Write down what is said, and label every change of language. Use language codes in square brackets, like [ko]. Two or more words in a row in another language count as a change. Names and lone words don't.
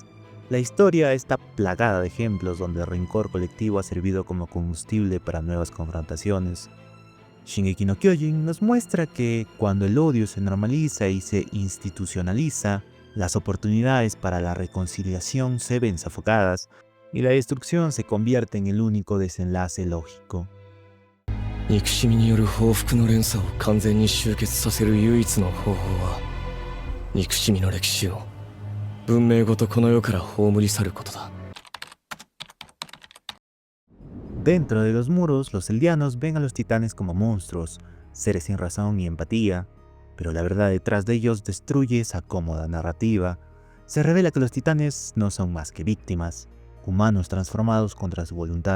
[es] La historia está plagada de ejemplos donde el rencor colectivo ha servido como combustible para nuevas confrontaciones. Shingeki no Kyojin nos muestra que cuando el odio se normaliza y se institucionaliza, las oportunidades para la reconciliación se ven sofocadas y la destrucción se convierte en el único desenlace lógico. [ja] 憎しみによる報復の連鎖を完全に終結させる唯一の方法は、憎しみの歴史を文明ごとこの世から葬り去ることだ。 [es] Dentro de los muros, los eldianos ven a los titanes como monstruos, seres sin razón ni empatía, pero la verdad detrás de ellos destruye esa cómoda narrativa. Se revela que los titanes no son más que víctimas, humanos transformados contra su voluntad.